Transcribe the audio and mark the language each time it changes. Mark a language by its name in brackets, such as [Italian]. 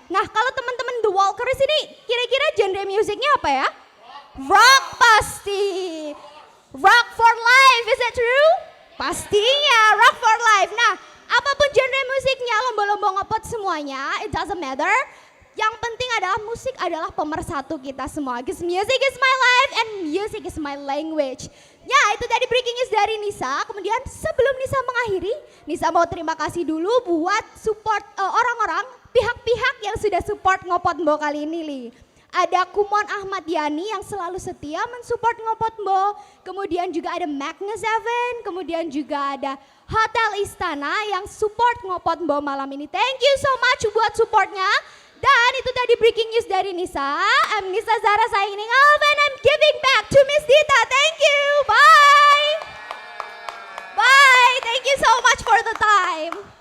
[Indonesian] Nah kalau teman-teman The Walkeries ini kira-kira genre musiknya apa ya? [English] Rock [Indonesian] pasti. [English] Rock for life, is it true? [Indonesian] Pastinya, [English] rock for life. [Indonesian] Nah, apapun genre musiknya, lomba-lomba ngopot semuanya, [English] it doesn't matter. [Indonesian] Yang penting adalah musik adalah pemersatu kita semua. [English] Because music is my life and music is my language. [Indonesian] Ya, itu tadi breaking news dari Nisa. Kemudian sebelum Nisa mengakhiri, Nisa mau terima kasih dulu buat support orang-orang, pihak-pihak yang sudah support ngopot Mbo kali ini, Li. ada Kumon Ahmad Yani yang selalu setia mensupport Ngopot Mbo. Kemudian juga ada Magnus Seven, kemudian juga ada Hotel Istana yang support Ngopot Mbo malam ini. [English] Thank you so much [Indonesian] buat supportnya. Dan itu tadi breaking news dari Nisa. [English] I'm Nisa Zara signing off and I'm giving back to Miss Dita. Thank you. Bye. Bye. Thank you so much for the time.